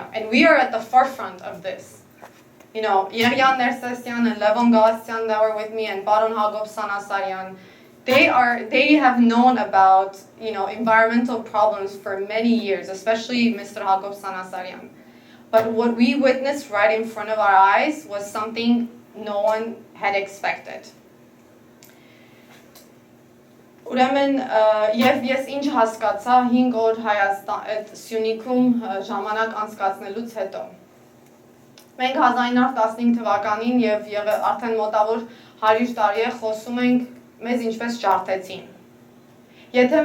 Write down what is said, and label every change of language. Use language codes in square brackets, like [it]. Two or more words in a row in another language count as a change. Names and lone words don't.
[en] And we are at the forefront of this. You know, Yeryan Nersesyan and Levon Galasyan that were with me, and Baron Hagop Sanasaryan, they have known about, you know, environmental problems for many years, especially Mr. Hagop Sanasaryan. But what we witnessed right in front of our eyes was something no one had expected. [hy] Ուրեմն եւ ես ինչ հասկացա 5 օր Հայաստան այդ Սյունիքում ժամանակ անցկացնելուց հետո մենք 1915 թվականին եւ արդեն մոտավոր 100 տարի է խոսում ենք մեզ ինչպես ջարդեցին եթե